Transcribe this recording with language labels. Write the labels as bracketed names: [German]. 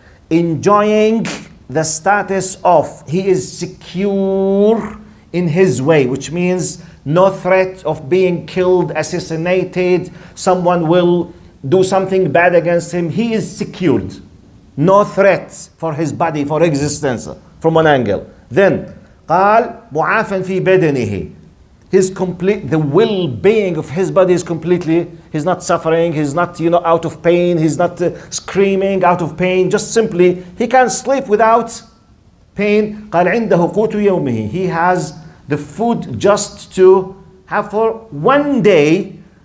[English] Enjoying the status of he is secure in his way, which means no threat of being killed, assassinated, someone will do something bad against him. He is secured. No threat for his body, for existence, from one angle. [Arabic] Then, قال معافا في بدنه. [English] The well-being of his body is completely, he's not suffering, he's not, out of pain, he's not screaming out of pain, just simply, he can sleep without pain. [Arabic] قال عنده قوت يومه. [English] He has the food just to have for one day.